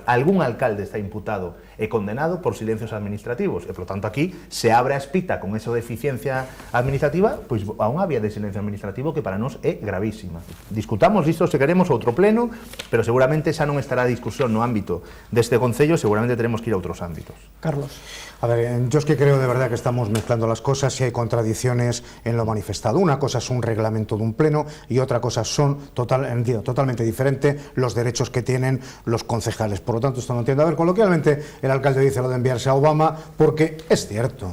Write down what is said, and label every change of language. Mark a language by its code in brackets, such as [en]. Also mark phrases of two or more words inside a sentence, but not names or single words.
[gl] Algún alcalde está imputado e condenado por silencios administrativos e, por tanto, aquí se abre a espita con eso de eficiencia administrativa, pois a unha vía de silencio administrativo que para nós é gravísima. Discutamos isto se queremos outro pleno, pero seguramente xa non estará a discusión no ámbito deste Concello, seguramente teremos que ir a outros ámbitos. Carlos. [es] A ver, yo es que creo de verdad que estamos mezclando las cosas y hay contradicciones en lo manifestado. Una cosa es un reglamento de un pleno y otra cosa son totalmente diferente los derechos que tienen los concejales. Por lo tanto, esto no entiendo. A ver, coloquialmente, el alcalde dice lo de enviarse a Obama porque es cierto.